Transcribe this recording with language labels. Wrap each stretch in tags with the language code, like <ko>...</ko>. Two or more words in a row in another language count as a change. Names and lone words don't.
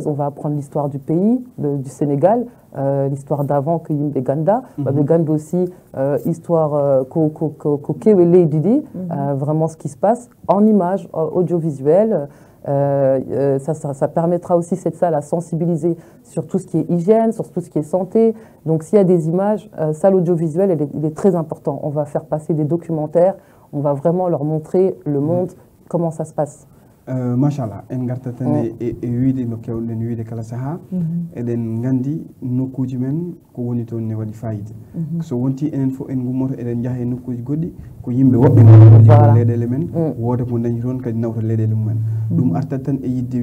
<fr>On va apprendre l'histoire du pays, du Sénégal, l'histoire d'avant que Yimbe Ganda, Ganda aussi, histoire Kewele Didi, vraiment ce qui se passe en images audiovisuelles. Ça permettra aussi cette salle à sensibiliser sur tout ce qui est hygiène, sur tout ce qui est santé. Donc s'il y a des images, salle audiovisuelle, il est très important. On va faire passer des documentaires, on va vraiment leur montrer le monde, comment ça se passe.</fr> <ff>Machallah, en gartatane e wiide no kewɗen wiide kala saha eɗen gandi nokkuji men ko woni toon ne waɗi fayida so wonti enen fof en gummoto eɗen jaaha e nokkuji goɗɗi ko yimɓe woɓɓe liggol leyɗele men wooda ko dañi toon kadi nawta leyɗele mumen ɗum artat tan e yidde</ff>